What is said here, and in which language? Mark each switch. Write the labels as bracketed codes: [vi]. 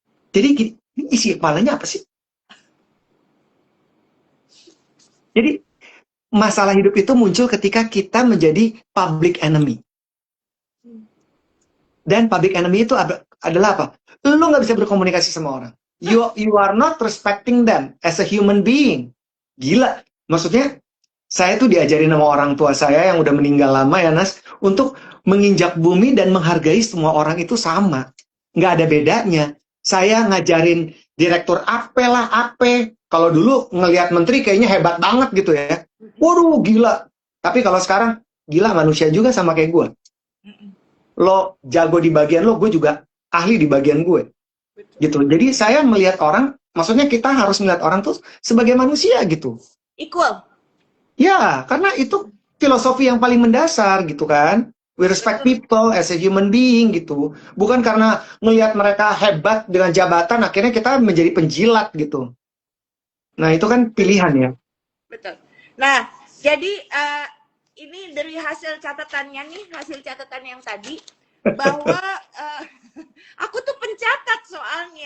[id] Jadi ini isi kepalanya apa sih? Jadi masalah hidup itu muncul ketika kita menjadi public enemy. Dan public enemy itu adalah apa? Lu nggak bisa berkomunikasi sama orang. [en] You are not respecting them as a human being. [id] Gila. Maksudnya, saya tuh diajarin sama orang tua saya yang udah meninggal lama ya Nas, untuk menginjak bumi dan menghargai semua orang itu sama. Nggak ada bedanya. Saya ngajarin direktur AP lah, AP. Kalau dulu ngelihat menteri kayaknya hebat banget gitu ya. Waduh, gila. Tapi kalau sekarang, gila manusia juga sama kayak gue. Lo jago di bagian lo, gue juga ahli di bagian gue. Gitu. Jadi saya melihat orang, maksudnya kita harus melihat orang tuh sebagai manusia gitu. [en] equal. [id] Ya, karena itu filosofi yang paling mendasar gitu kan. [en] We respect people as a human being gitu. [id] Bukan karena melihat mereka hebat dengan jabatan, akhirnya kita menjadi penjilat gitu. Nah, itu kan pilihan ya. Betul. Nah, jadi ini dari hasil catatannya nih, hasil catatan yang tadi, bahwa aku tuh pencatat soalnya.